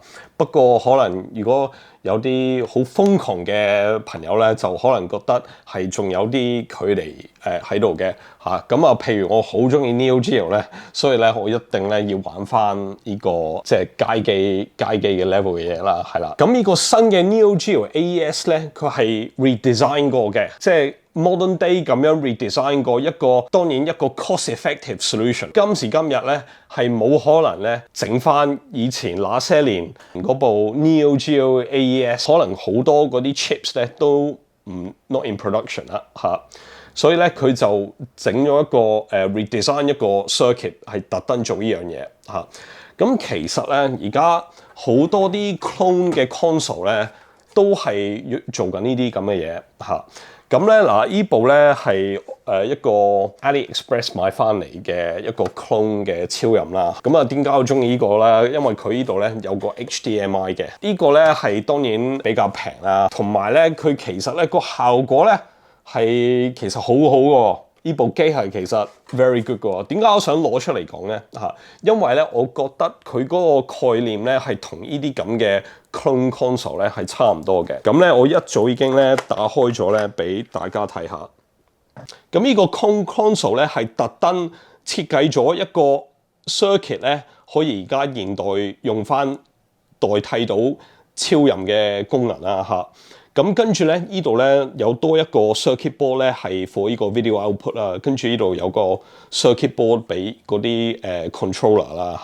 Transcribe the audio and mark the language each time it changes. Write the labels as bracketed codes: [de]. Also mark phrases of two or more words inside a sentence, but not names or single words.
[yue] 不過可能如果有啲好瘋狂嘅朋友咧，就可能覺得係仲有啲距離喺度嘅嚇。咁啊，譬如我好中意 Neo Geo 咧，所以咧我一定咧要玩翻呢個即係街機嘅 level 嘅嘢啦，係啦。咁呢個新嘅 Neo Geo AES 咧，佢係 redesign 過嘅，即係 [en] modern day [yue] 咁樣 redesign 過當然一個 [en] cost-effective solution。 [yue] 今時今日咧係冇可能咧整翻以前那些年嗰部 Neo Geo AES， 可能好多嗰啲 chips 咧都唔 [en] not in production [yue] 啦嚇。所以咧佢就整咗一個redesign 一個 circuit 係特登做呢樣嘢嚇。咁其實咧而家好多啲 clone 嘅 console 咧都係做緊呢啲咁嘅嘢嚇。咁咧嗱，呢部咧係一個 AliExpress 買翻嚟嘅一個 clone 嘅超任啦。咁啊，點解我中意呢個咧？因為佢呢度咧有個 HDMI 嘅，呢個咧係當然比較平啦，同埋咧佢其實咧個效果咧係其實好好嘅。呢部機係其實 [en] very good [yue] 嘅。點解我想攞出嚟講咧？嚇，因為咧我覺得佢嗰個概念咧係同呢啲咁嘅 [en] clone console [yue] 咧係差唔多嘅。咁咧我一早已經咧打開咗咧俾大家睇下。咁呢個 [en] clone console [yue] 咧係特登設計咗一個 circuit 咧，可以而家現代用翻代替到超任嘅功能啦嚇。咁跟住咧，呢度咧有多一個 [en] circuit board [yue] 咧係 for 呢個 [en] video output [yue] 啦，跟住呢度有個 [en] circuit board [yue] 俾嗰啲controller 啦。